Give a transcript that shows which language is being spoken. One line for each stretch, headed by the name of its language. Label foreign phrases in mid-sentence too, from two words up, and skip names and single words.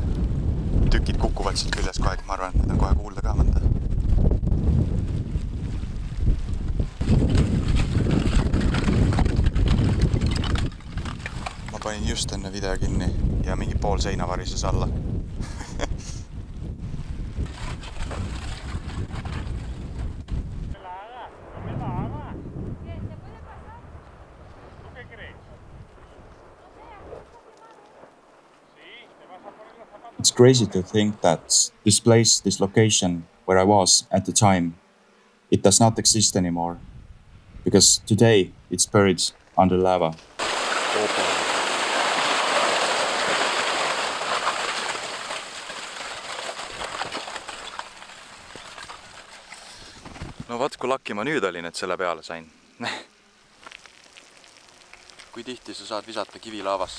Estonian: Tükid kukuvad siit küljest kogu aeg, ma arvan, et need on kohe kuulda ka mõnda. Ma panin just enne video kinni ja mingi pool seina varises alla.
English: It's crazy to think that this place, this location where I was at the time, it does not exist anymore. Because today it's buried under lava.
Estonian: No vaat, kui laki ma nüüd olin, et selle peale sain. Kui tihti sa saad visata kivi laavasse?